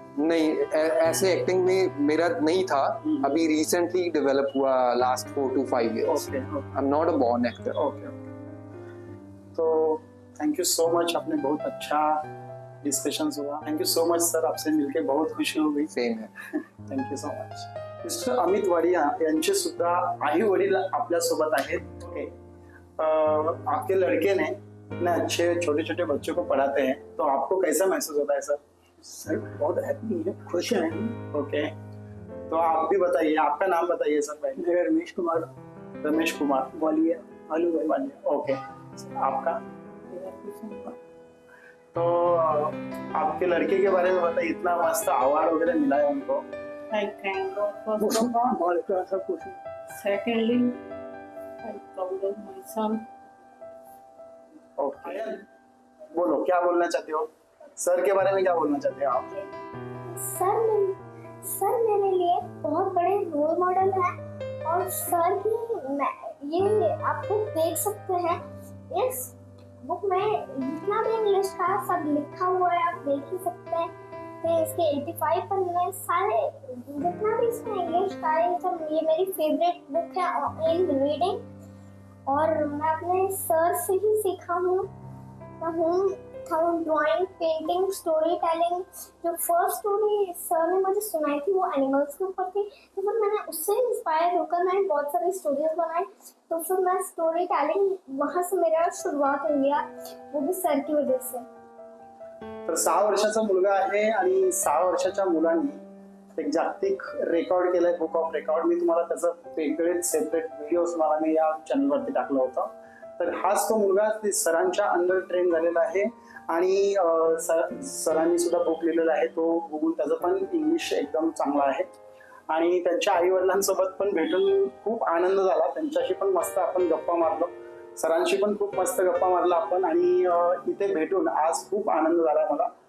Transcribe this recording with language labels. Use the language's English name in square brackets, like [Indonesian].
[Hindi] नहीं, ऐसे एक्टिंग में मेरा नहीं था, अभी रिसेंटली डेवलप हुआ last [English] 4 to 5 years। I am not a born actor. [Hindi] Okay, तो [English] thank you so much, [Hindi] आपने बहुत अच्छा डिस्कशन हुआ। [English] thank you so much [Hindi] sir, आपसे मिलके बहुत खुशी हो गई। सेम है, [English] Thank you so much. [Marathi] Mister Amit Wadia यांचे सुद्धा आई वडील आपल्या सोबत आहेत। [Hindi] ओके, आपके लड़के ने इतने अच्छे छोटे छोटे बच्चों को पढ़ाते हैं, तो आपको कैसा महसूस होता है सर? सर बहुत हैप्पी है, खुश हैं। ओके, तो आप भी बताइए, आपका नाम बताइए सर पहले। मेरा रमेश कुमार वालिया, आलू वालिया। ओके, आपका? तो आपके लड़के के बारे में बताइए, इतना मस्त अवार्ड वगैरह मिला है उनको, [English] I thank God first of all. [Hindi] मालिका ऐसा कुछ [English] Secondly, I proud of my son. [Hindi] Okay, बोलो क्या बोलना चाहते हो, सर के बारे में क्या बोलना चाहते हो आप? सर मेरे लिए बहुत बड़े रोल मॉडल हैं और सर ही ये आपको देख सकते हैं इस बुक में जितना भी इंग्लिश का सब लिखा हुआ है आप देख ही सकते हैं कि इसके 85 पन्ने सारे जितना भी इसमें इंग्लिश का है सब ये मेरी फेवरेट बुक है इन रीडिंग और मैं अपने सर से ही सीखा हूँ। Drawing, painting, story telling. जो फर्स्ट स्टोरी सर ने मुझे सुनाई थी वो एनिमल्स के ऊपर थी, तो फिर मैंने उससे इंस्पायर होकर मैंने बहुत सारी स्टोरीज बनाई, तो फिर मैं स्टोरी टेलिंग वहाँ से मेरा शुरुआत हो गया, वो भी सर की वजह से। [Marathi] तर 6 वर्षाचा मुलगा आहे आणि 6 वर्षाच्या मुलांनी एक जागतिक रेकॉर्ड केलंय, बुक ऑफ रेकॉर्ड। मी तुम्हाला त्याचं वेगळेच सेपरेट व्हिडिओज मला मी या चॅनलवरती टाकलं होतं। तर हाच तो मुलगा सरांच्या अंडर ट्रेन झालेला आहे आणि सरांनी सुद्धा बुक लिहिलेला आहे, तो बघून त्याचं पण इंग्लिश एकदम चांगला आहे आणि त्यांच्या आई वडिलांसोबत पण भेटून खूप आनंद झाला, त्यांच्याशी पण मस्त आपण गप्पा मारलो, सरांशी पण खूप मस्त गप्पा मारला आपण आणि इथे भेटून आज खूप आनंद झाला मला।